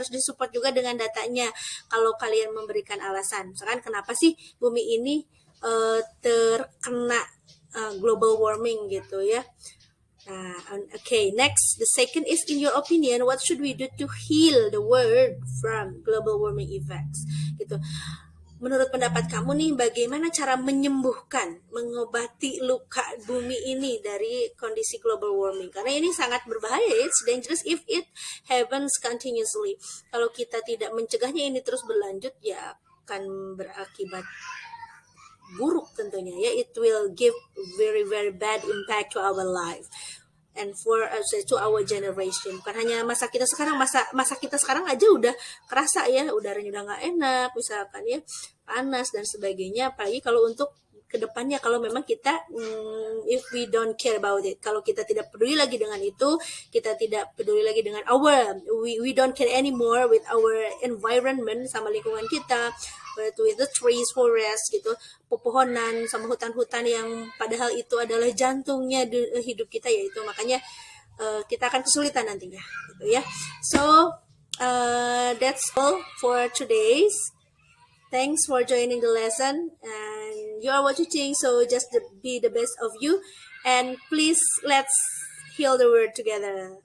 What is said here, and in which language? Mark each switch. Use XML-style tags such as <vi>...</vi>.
<id>Harus disupport juga dengan datanya kalau kalian memberikan alasan. Misalkan kenapa sih bumi ini terkena global warming gitu ya.</id> <en>Okay, next, the second is, in your opinion, what should we do to heal the world from global warming effects?</en> <id>Gitu. Menurut pendapat kamu nih, bagaimana cara mengobati luka bumi ini dari kondisi global warming? Karena ini sangat berbahaya,</id> <en>it's dangerous if it happens continuously.</en> <id>Kalau kita tidak mencegahnya ini terus berlanjut, ya akan berakibat buruk tentunya ya.</id> <en>It will give very very bad impact to our life and for to our generation.</en> <id>Bukan hanya masa kita sekarang, masa kita sekarang aja udah kerasa ya, udaranya udah nggak enak misalkan ya, panas dan sebagainya. Apalagi kalau untuk kedepannya, kalau memang kita</id> <en>if we don't care about it,</en> <id>kalau kita tidak peduli lagi dengan itu, kita tidak peduli lagi dengan</id> <en>we don't care anymore with our environment,</en> <id>sama lingkungan kita,</id> <en>with the trees, forest</en> <id>gitu, pepohonan sama hutan-hutan yang padahal itu adalah jantungnya hidup kita, yaitu makanya kita akan kesulitan nantinya gitu ya.</id> <en>So that's all for today's. Thanks for joining the lesson, and you are watching, so just be the best of you, and please let's heal the world together.</en>